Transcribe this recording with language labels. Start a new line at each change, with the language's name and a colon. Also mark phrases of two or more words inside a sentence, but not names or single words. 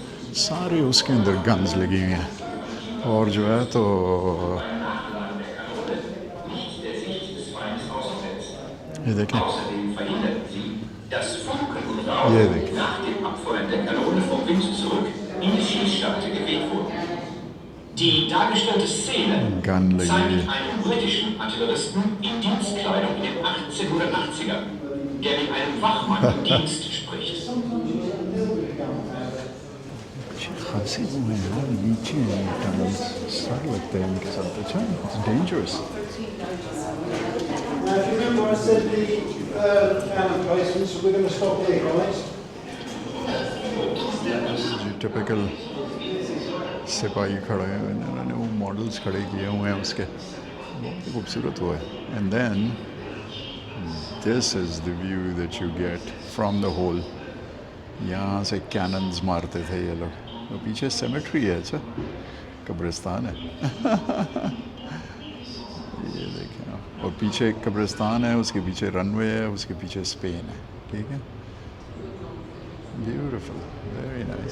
Hindi: सारे उसके अंदर गन्स लगी हुई हैं और जो है तो ये देखें, ये देखें,
German: Die dargestellte Szene
Hindi: गन लगी हुई
German: zeigt
Hindi: है।
German: einen britischen Artilleristen in Dienstkleidung in den 1880ern, der mit einem Wachmann im Dienst spricht.
Hindi: खांसी वो है यार, नीचे हैं टनल्स, सर लगता है इनके साथ। अच्छा,
English: It's dangerous. Remember I said the cannon placement, so we're going to stop here, guys.
Hindi: टिपिकल सिपाही खड़े हैं, इन्होंने वो मॉडल्स खड़े किए हुए हैं उसके, बहुत ही खूबसूरत हुआ है।
English: And then this is the view that you get from the hole.
Hindi: यहाँ से कैनन्स मारते थे ये लोग। तो पीछे सेमेट्री है, अच्छा कब्रिस्तान है। ये देखें आप, और पीछे एक कब्रिस्तान है, उसके पीछे रनवे है, उसके पीछे स्पेन है। ठीक है, ब्यूटीफुल,
English: very nice.